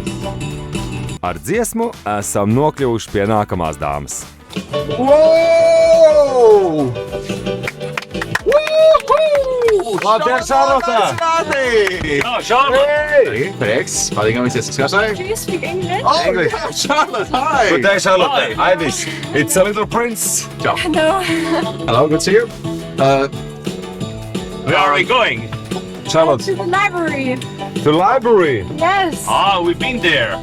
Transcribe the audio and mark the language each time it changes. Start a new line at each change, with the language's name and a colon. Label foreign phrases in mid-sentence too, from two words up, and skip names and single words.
Latvian: Ar dziesmu esam nokļuvuši pie nākamās dāmas. Wow! Labdien, Šarlota!
English: Oh, Charlotte! Hey!
Latvian: Prieks. Patīkam visies skatītājiem.
English: Do you speak English? Oh, English. yeah, Charlotte, hi. Good day, Charlotte. Hi. Ivis. It's a little prince. No. Hello, good to see you. Where are we going? Charlotte, To the library. the library. Yes. Ah, we've been there.